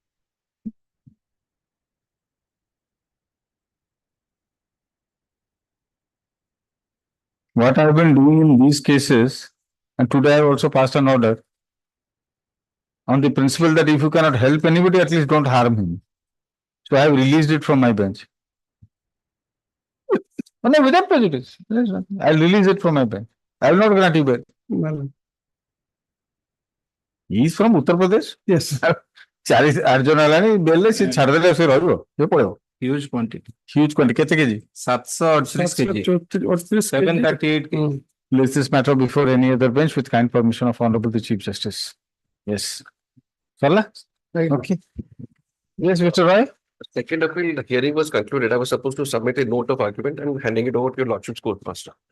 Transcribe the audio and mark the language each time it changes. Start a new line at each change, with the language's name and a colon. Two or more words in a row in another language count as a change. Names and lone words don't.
English: What I have been doing in these cases, and today I have also passed an order on the principle that if you cannot help anybody, at least don't harm him. So I have released it from my bench. No, without prejudice. I'll release it from my bench. I will not grant you bail. Well, he is from Uttar Pradesh. yes.
Odia: 48 ଜଣ ହେଲାଣି ବେଲରେ ସେ ଛାଡ଼ିଦେଲେ ସେ ରହିବ, ସେ ପଳେଇବ।
English: Huge quantity. Huge quantity.
Odia: କେତେ କେଜି?
English: 738 kg. 738 kg. Place this matter before any other bench with kind permission of Hon'Ble the Chief Justice. Yes. Sarla? Okay. Yes, Mr. Roy? Second appeal, the hearing was concluded. I was supposed to submit a note of argument and handing it over to your lordship's court master.